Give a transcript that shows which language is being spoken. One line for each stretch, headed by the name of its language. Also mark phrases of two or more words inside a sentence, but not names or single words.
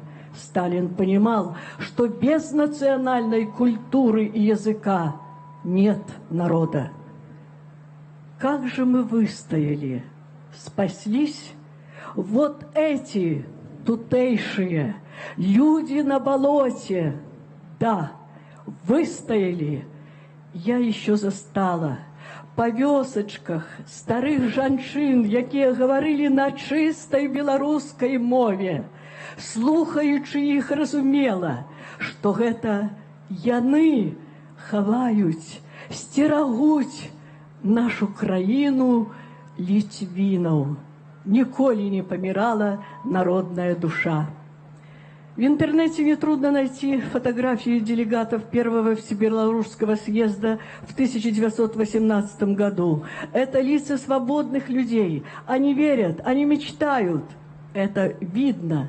Russian: Сталин понимал, что без национальной культуры и языка нет народа. Как же мы выстояли, спаслись? Вот эти тутейшие люди на болоте, да, выстояли.
Belarusian: Я
Russian: еще застала
Belarusian: па вёсачках старых жанчын, якія гаварылі на чыстай беларускай мове, слухаючы іх разумела, што гэта яны хаваюць, сцерагуць нашу краіну літвінаў. Ніколі не памірала народная душа.
Russian: В интернете нетрудно найти фотографии делегатов Первого Всебелорусского съезда в 1918 году. Это лица свободных людей. Они верят, они мечтают. Это видно.